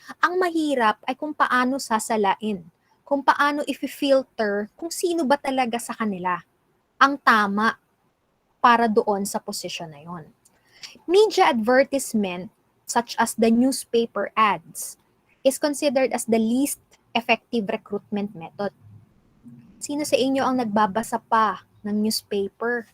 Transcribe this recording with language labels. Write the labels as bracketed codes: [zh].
[tl] Ang mahirap ay kung paano sasalain, kung paano i-filter kung sino ba talaga sa kanila ang tama para doon sa position na yon. [en] Media advertisement, such as the newspaper ads, is considered as the least effective recruitment method. [tl] Sino sa inyo ang nagbabasa pa ng newspaper?